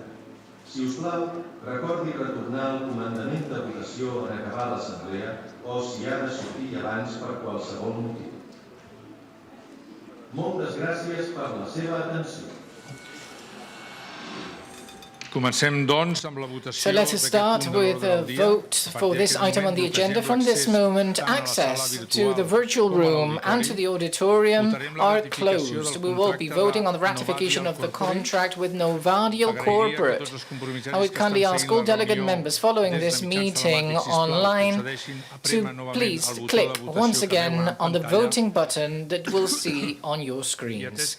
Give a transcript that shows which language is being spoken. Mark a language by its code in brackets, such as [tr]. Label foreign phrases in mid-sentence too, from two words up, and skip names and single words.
[ca] Si us plau, recordi retornar al comandament de votació en acabar l'assemblea o si ha de sortir abans per qualsevol motiu. Moltes gràcies per la seva atenció. Comencem, doncs, amb la [en] So [ca] votació [en] let us start [ca] d'aquest punt de [en] with [ca] l'ordre [en] a [ca] del dia. [en] vote for this item on the agenda. From this moment, access to the virtual room and to the auditorium are closed. We will be voting on the ratification of the contract with Novardial Corporate. I would kindly ask all delegate members following this meeting online to please click once again on the voting button that we'll see on your screens.